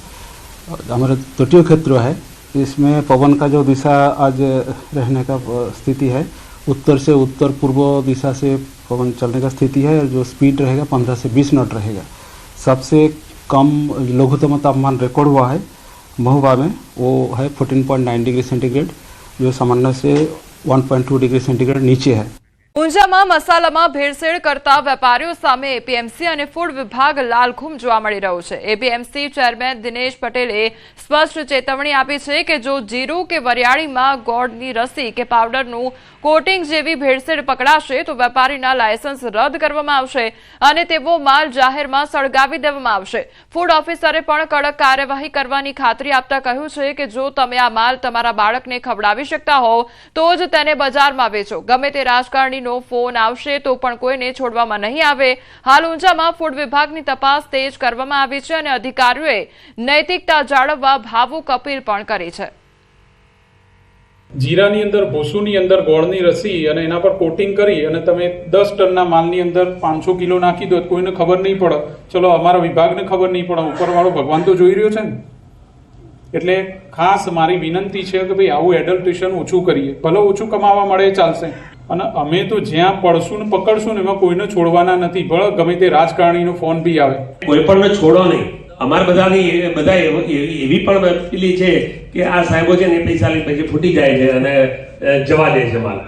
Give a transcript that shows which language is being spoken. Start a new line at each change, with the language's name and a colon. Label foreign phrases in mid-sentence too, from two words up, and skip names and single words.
Hindi: हमारे तटीय क्षेत्र है इसमें पवन का जो दिशा आज रहने का स्थिति है उत्तर से उत्तर पूर्व दिशा से पवन चलने का स्थिति है और जो स्पीड रहेगा 15 से 20 नॉट रहेगा। सबसे कम लघुत्तम तापमान रिकॉर्ड हुआ है महुआ में, वो है 14.9 डिग्री सेंटीग्रेड जो सामान्य से 1.2 डिग्री सेंटीग्रेड नीचे है।
Gujarati: ઊંઝામાં મસાલામાં ભેળસેળ કરતા વેપારીઓ સામે એપીએમસી અને ફૂડ વિભાગ લાલઘુમ જોવા મળી રહ્યું છે। એપીએમસી ચેરમેન દિનેશ પટેલે સ્પષ્ટ ચેતવણી આપી છે કે જો જીરું કે વરિયાળીમાં ગોળની રસી કે પાવડરનું કોટિંગ જેવી ભેળસેળ પકડાશે તો વેપારીના લાયસન્સ રદ કરવામાં આવશે અને તેવો માલ જાહેરમાં સળગાવી દેવામાં આવશે। ફૂડ ઓફિસરે પણ કડક કાર્યવાહી કરવાની ખાતરી આપતા કહ્યું છે કે જો તમે આ માલ તમારા બાળકને ખવડાવી શકતા હોવ તો જ તેને બજારમાં વેચો। ગમે તે રાજકારણી ફોન આવશે તો પણ કોઈને છોડવામાં નહીં આવે। હાલ ઊંઝામાં ફૂડ વિભાગની તપાસ તેજ કરવામાં આવી છે અને અધિકારીઓએ નૈતિકતા જાળવવા ભાવુક અપીલ પણ કરી છે। જીરાની અંદર ભૂસૂની અંદર ગોળની રસી અને એના પર કોટિંગ કરી અને તમે 10 ટનના માલની અંદર 500 કિલો નાખી દો કોઈને ખબર નહીં પડે। ચલો અમારા વિભાગને ખબર નહીં પડે, ઉપરવાળો ભગવાન તો જોઈ રહ્યો છે ને। એટલે ખાસ મારી વિનંતી છે કે ભાઈ આવું એડલ્ટ્રેશન ઓછું કરીએ। ભલે ઓછું કમાવા મળે ચાલશે અને અમે તો જ્યાં પડશું ને પકડશું ને એમાં કોઈને છોડવાના નથી। ભલે ગમે તે રાજકારણીનો ફોન બી આવે, કોઈ પણ છોડો નહીં। અમાર બધાની બધા એવી પણ પેલી છે કે આ સાહેબો છે ને પૈસા લઈને પછી ફૂટી જાય છે અને જવા દે છે માલ।